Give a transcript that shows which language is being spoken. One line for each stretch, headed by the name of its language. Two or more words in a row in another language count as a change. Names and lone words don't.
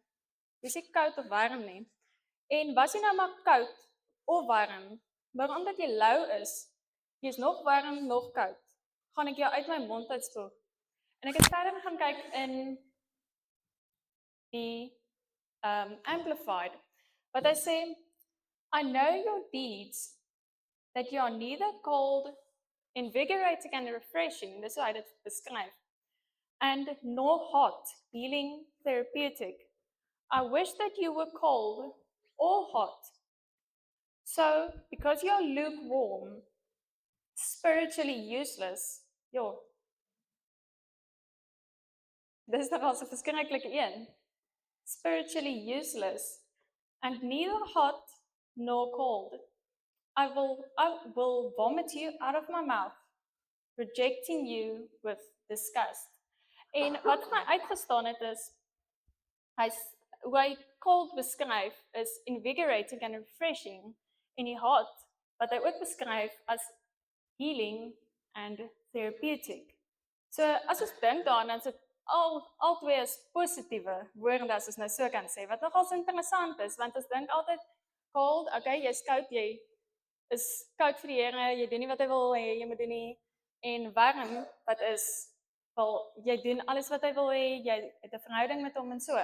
Afrikaans: Jy is nie koud of warm nie. En was jy nou maar koud of warm, maar omdat jy lou is, jy is nog warm, nog koud, gaan ek jou uit my mond uitspoeg. En ek het verder gaan kyk in die Amplified, wat hy sê,
English: I know your deeds, that you are neither cold, invigorating and refreshing,
Afrikaans: dis hoe hy dit beskryf,
English: and nor hot, healing, therapeutic. I wish that you were cold or hot. So, because you're lukewarm, spiritually useless,
Afrikaans: dis nogal so 'n verskriklike een.
English: Spiritually useless, and neither hot nor cold. I will vomit you out of my mouth, rejecting you with disgust.
Afrikaans: En wat my uitgestaan het is, hoe hy cold beskryf is
English: invigorating and refreshing,
Afrikaans: en die hot, wat hy ook beskryf as
English: healing and therapeutic.
Afrikaans: So as ons dink daaraan, dan is dit al twee is positiewe woorde, as ons nou so kan sê, wat nogal interessant is, want ons dink altyd cold, okay, jy is koud, jy is koud vir die Here, jy doen nie wat hy wil hê, jy moet doen nie, en warm, wat is, wel, jy doen alles wat hy wil hê, jy het 'n verhouding met hom en so.